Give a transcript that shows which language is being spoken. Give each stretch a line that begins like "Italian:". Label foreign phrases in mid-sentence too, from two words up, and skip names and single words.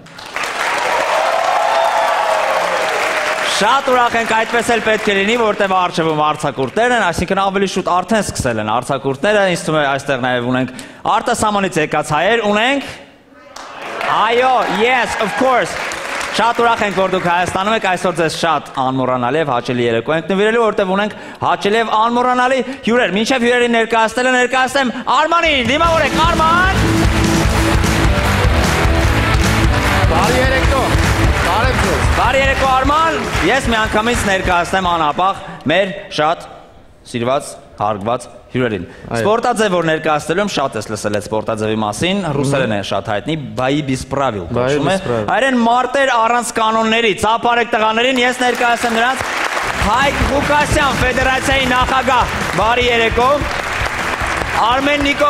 Armenian: Շատ ուրախ ենք, այդպես էլ պետք է լինի, որտեղ առջևում արձակուրդներ են, այսինքն ավելի շուտ արդեն սկսել են արձակուրդները, ինձ թվում է այստեղ նաև ունենք արտասահմանից եկած հայեր, ունենք։ Այո,
English: yes, of course։
Armenian: Շատ ուրախ ենք, որ դուք Հայաստանում եք, այսօր ձեզ շատ անմոռանալի եւ հաճելի երեկո ենք նվիրելու, որտեղ ունենք հաճելի եւ անմոռանալի հյուրեր։ Մինչեւ հյուրերին ներկայացնեմ Արմանին, դիմավորեք Արման։ Բարի երեկո։ Բարև ձեզ։ Բարի երեկո Արման։ Ես միանգամից ներկայացնեմ անապաղ մեր շատ սիրված, հարգված հյուրերին։ Սպորտաձև որ ներկայացնելու եմ, շատ ես լսել այդ սպորտաձևի մասին, ռուսերեն է շատ հայտնի,
Russian: бои без правил
Armenian: կոչվում է։ Այրեն մարտեր առանց կանոնների, ծափարեք տղաներին, ես ներկայացնեմ նրանց Հայկ Ղուկասյան, Ֆեդերացիայի նախագահ, բարի երեկո։ Արմեն